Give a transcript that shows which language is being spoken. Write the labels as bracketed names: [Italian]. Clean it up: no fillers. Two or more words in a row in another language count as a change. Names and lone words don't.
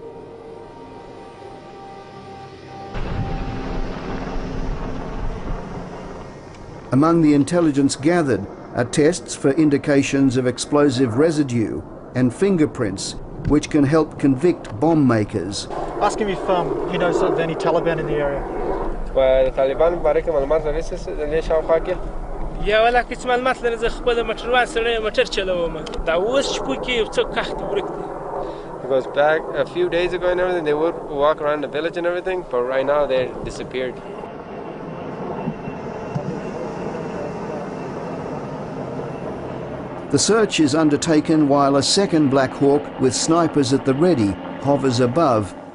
[English] Among the intelligence gathered are tests for indications of explosive residue and fingerprints, which can help convict bomb makers. Ask him if he knows of any Taliban in the area. [Pashto] یا ولا که معلومات لري ز خپل موټروان سره موټر چلوم دا اوس شپو کې څو کخت ورک دي. [English] Because back a few days ago and everything, they would walk around the village and everything, but right now they're disappeared. The search is undertaken while a second Black Hawk with snipers at the ready hovers above.